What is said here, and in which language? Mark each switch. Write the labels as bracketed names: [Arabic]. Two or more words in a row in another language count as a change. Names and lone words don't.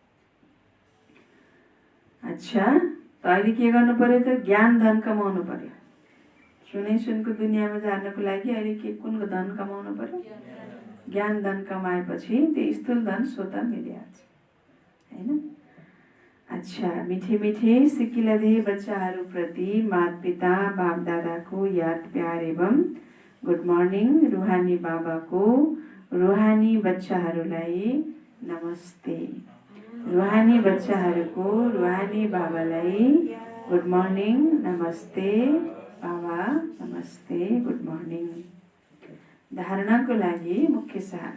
[Nepali] अच्छा, त अहिले के गर्नु पर्यो त? ज्ञान धन कमाउनु पर्यो। सुनै सुनको दुनियाँमा जानको लागि अहिले के कुन धन कमाउनु पर्यो? ज्ञान धन कमाएपछि त्यो स्थूल धन स्वत मिलिहाल्छ होइन। अच्छा, मिठे मिठे सिकिलधे बच्चाहरूप्रति माता पिता बाप दादाको याद प्यार एवं [English] good morning. [Nepali] रूहानी बाबाको रुहानी बच्चाहरूलाई नमस्ते। रुहानी बच्चाहरूको रुहानी बाबालाई [English] good morning, [Nepali] नमस्ते बाबा, नमस्ते, [English] good morning. [Nepali] धारणाको लागि मुख्य सार।